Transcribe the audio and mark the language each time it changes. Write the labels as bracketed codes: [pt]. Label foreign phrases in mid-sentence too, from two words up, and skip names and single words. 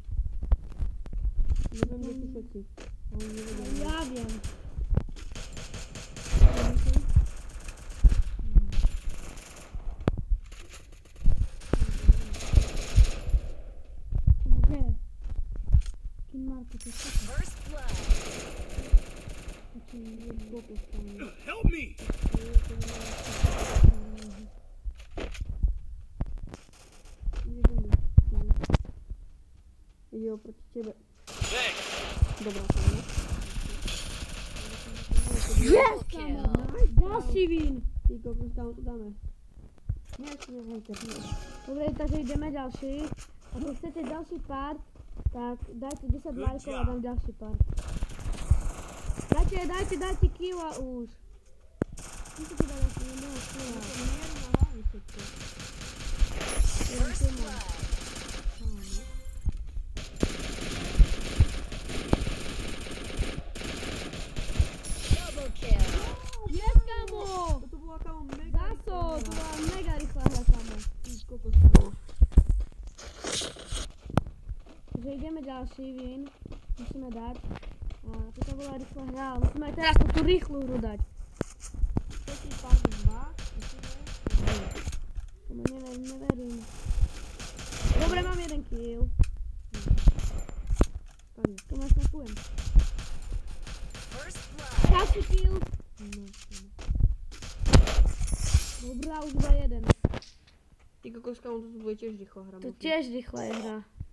[sk] Neviem, kde sú všetci. Ja viem. Kde? Kým Marko, to je čo? [en] First blood. Help me! [sk] Ide oproti tebe. [en] Thanks. [sk] Dobrá, kámo. Yes, kámo, nice, ďalší win. Ty kokos, kámo, to dáme. Nie, hejte. Dobre, takže ideme ďalší. A keď chcete ďalší part, tak dajte 10 lajkov a dám ďalší part. Dajte killa už. Musíte dať asi jedného killa. [en] First blood. Double kill. Yes, [sk] kámo! Toto bola, kámo, mega Zaso, to bola mega rýchla hra, kámo. Ty kokos, kámo. Takže ideme ďalší win. Musíme dať. A toto bola rýchla hra, ale musíme aj teraz tú rýchlu hru dať. Všetký part 2. Tomu neverím. Dobre, mám jeden kill. Tomu ja snapujem. [en] First blood. [sk] Ďalší kill. Dobrá, už iba jeden. Ty kokos, kámo, to bude tiež rýchla hra. To tiež rýchla je hra.